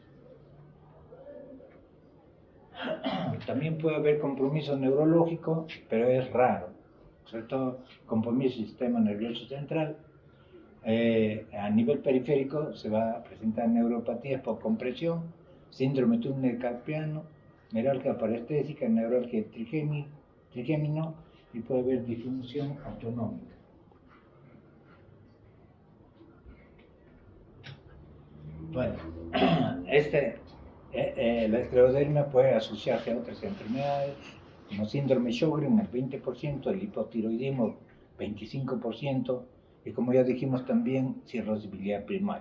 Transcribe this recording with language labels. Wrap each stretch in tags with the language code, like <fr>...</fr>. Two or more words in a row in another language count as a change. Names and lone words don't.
<es>También puede haber compromiso neurológico, pero es raro, sobre todo compromiso del sistema nervioso central. A nivel periférico se va a presentar neuropatías por compresión, síndrome túnel carpiano, neuralgia parestésica, neuralgia trigémino, y puede haber disfunción autonómica. Bueno, la esclerodermia puede asociarse a otras enfermedades, como síndrome Sjögren, el 20%, el hipotiroidismo, 25%, y como ya dijimos también, cirrosis biliar primaria.</es>